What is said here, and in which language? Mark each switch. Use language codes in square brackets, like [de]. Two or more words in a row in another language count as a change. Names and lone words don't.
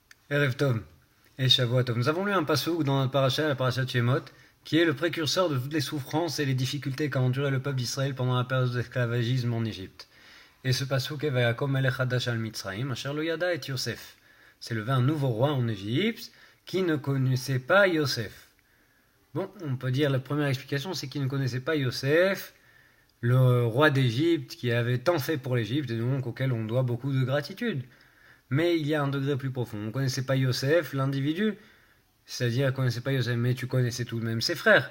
[he] ערב טוב et שבועות טוב. [fr] Nous avons lu un passouk dans notre paracha, la paracha de Shemot, qui est le précurseur de toutes les souffrances et les difficultés qu'a enduré le peuple d'Israël pendant la période d'esclavagisme en Égypte. Et ce passouk est [he] ויקם מלך חדש על מצרים, אשר לא ידע את יוסף. [fr] C'est levé un nouveau roi en Égypte qui ne connaissait pas Yosef. Bon, on peut dire la première explication, c'est qu'il ne connaissait pas Yosef, le roi d'Égypte qui avait tant fait pour l'Égypte et donc auquel on doit beaucoup de gratitude. Mais il y a un degré plus profond. On ne connaissait pas Yosef, l'individu, c'est-à-dire qu'on ne connaissait pas Yosef, mais tu connaissais tout de même ses frères.